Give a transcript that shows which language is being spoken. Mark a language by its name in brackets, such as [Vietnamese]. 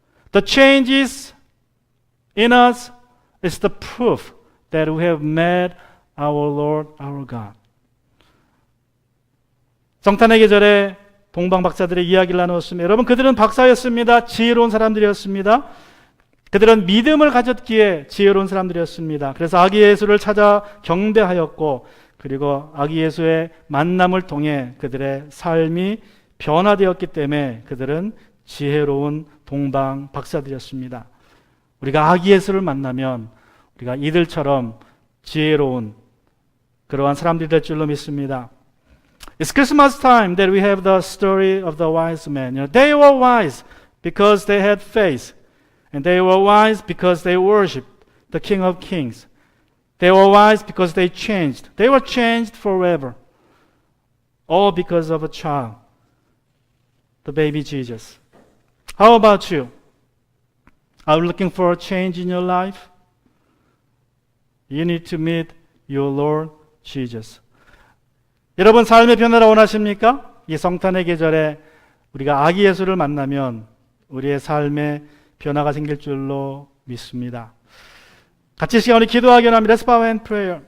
[English] The changes in us is the proof that we have met our Lord, our God. [Korean] 성탄의 계절에 동방 박사들의 이야기를 나누었습니다. 여러분, 그들은 박사였습니다. 지혜로운 사람들이었습니다. 그들은 믿음을 가졌기에 지혜로운 사람들이었습니다. 그래서 아기 예수를 찾아 경배하였고, 그리고 아기 예수의 만남을 통해 그들의 삶이 변화되었기 때문에 그들은 지혜로운 동방 박사들이었습니다. 우리가 아기 예수를 만나면 우리가 이들처럼 지혜로운 그러한 사람들이 될 줄로 믿습니다. [English] It's Christmas time that we have the story of the wise men. They were wise because they had faith. And they were wise because they worshiped the King of Kings. They were wise because they changed. They were changed forever. All because of a child, the baby Jesus. How about you? Are you looking for a change in your life? You need to meet your Lord Jesus. [Korean] 여러분, 삶의 변화를 원하십니까? 이 성탄의 계절에 우리가 아기 예수를 만나면 우리의 삶에 변화가 생길 줄로 믿습니다. 같이 시간을 기도하기 원합니다. [English] Let's bow and prayer.